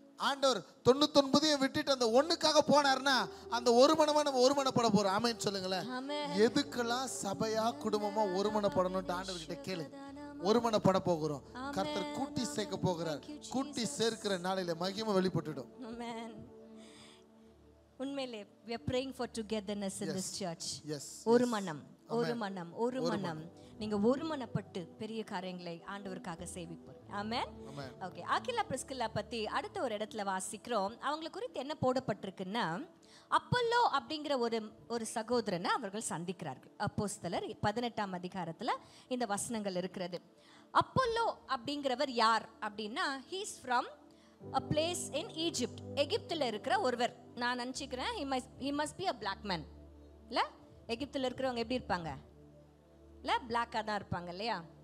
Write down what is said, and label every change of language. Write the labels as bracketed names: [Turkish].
[Tamil] ஆண்டவர் 99 விட்டுட்டு அந்த ஒண்ணுக்காக போனார்னா அந்த ஒரு மனமா நம்ம ஒருமனப்பட போறோம். ஆமென் சொல்லுங்களேன். எதுக்கெல்லாம் சபையா குடும்பமா ஒருமனப்படணும்னு ஆண்டவர் கிட்ட கேளு. ஒருமனப்பட போகிறோம். கர்த்தர் கூட்டி சேர்க்க போகிறார். கூட்டி சேர்க்கிற நாளில மகிமை வெளிப்பட்டுடும். ஆமென். உண்மையிலே [English] we are praying for togetherness in this church. Yes. [Tamil] ஒரு மனம், ஒரு மனம், ஒரு மனம். நீங்க ஒருமனப்பட்டு பெரிய காரியங்களை ஆண்டவருக்காக சேவிப்போம். ஆமென். ஓகே, ஆக்கிலா பிரிஸ்கில்லா பத்தி அடுத்த ஒரு இடத்துல வாசிக்கிறோம். அவங்களை குறித்து என்ன போடப்பட்டிருக்குன்னா, அப்பல்லோ அப்படிங்கிற ஒரு சகோதரனை அவர்கள் சந்திக்கிறார்கள். அப்போஸ்தலர் 18ஆம் அதிகாரத்துல இந்த வசனங்கள் இருக்கிறது. அப்பல்லோ அப்படிங்கிறவர் யார் அப்படின்னா, [English] he is from a place in Egypt. [Tamil] எகிப்துல இருக்கிற ஒருவர். நான் நினைச்சுக்கிறேன் [English] he must be a black man. [Tamil] இல்ல, எகிப்துல இருக்கிறவங்க எப்படி இருப்பாங்க? இல்ல, பிளாக்காக தான் இருப்பாங்க இல்லையா?